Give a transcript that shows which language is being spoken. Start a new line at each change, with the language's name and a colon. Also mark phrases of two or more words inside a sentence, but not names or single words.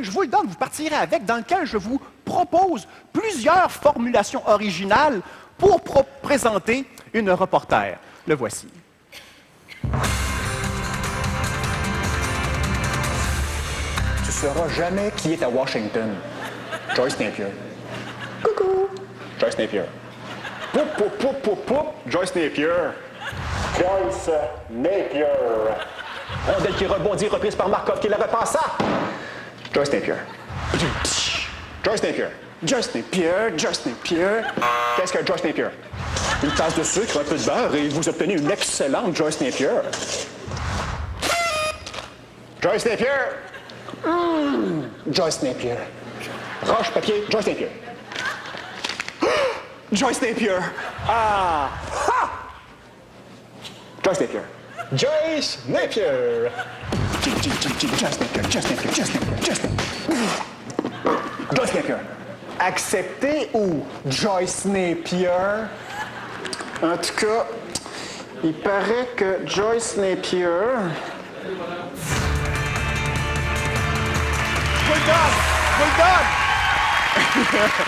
French: Je vous le donne, vous partirez avec, dans lequel je vous propose plusieurs formulations originales pour présenter une reporter. Le voici. Tu sauras jamais qui est à Washington. Joyce Napier. Coucou. Joyce Napier. Poup, poup, poup, poup, poup. Joyce Napier. Joyce Napier. Rondelle qui rebondit, reprise par Markov qui la repassa. Joyce Napier. Joyce Napier. Joyce Napier. Joyce Napier. Qu'est-ce que Joyce Napier? Une tasse de sucre, un peu de beurre et vous obtenez une excellente Joyce Napier. Joyce Napier. Joyce Napier. Roche, papier, Joyce Napier. Joyce Napier. Ah! Ha! Joyce Napier. Joyce Napier. Joyce Napier, Joyce Napier, Joyce Napier, Joyce Napier. Joyce Napier. Accepté ou Joyce Napier? En tout cas, il paraît que Joyce Napier... Je vous le donne!